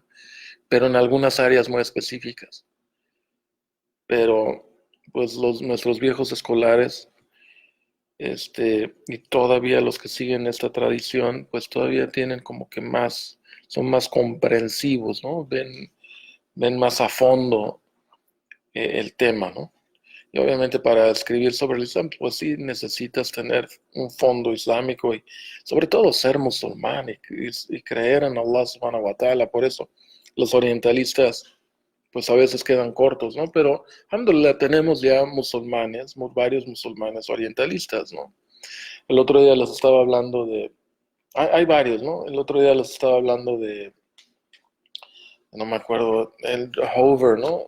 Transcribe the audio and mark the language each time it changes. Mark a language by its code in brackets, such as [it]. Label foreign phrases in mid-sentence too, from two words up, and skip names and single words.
[es] Pero en algunas áreas muy específicas. Pero pues nuestros viejos escolares, y todavía los que siguen esta tradición, pues todavía tienen como que son más comprensivos, ¿no? Ven más a fondo el tema, ¿no? Y obviamente para escribir sobre el Islam, pues sí necesitas tener un fondo islámico y sobre todo ser musulmán y creer en [ar] الله سبحانه وتعالى. [es] Por eso los orientalistas pues a veces quedan cortos, ¿no? Pero, alhamdulillah, tenemos ya musulmanes, varios musulmanes orientalistas, ¿no? El otro día les estaba hablando hay varios, ¿no? El otro día les estaba hablando no me acuerdo, el Hover, ¿no?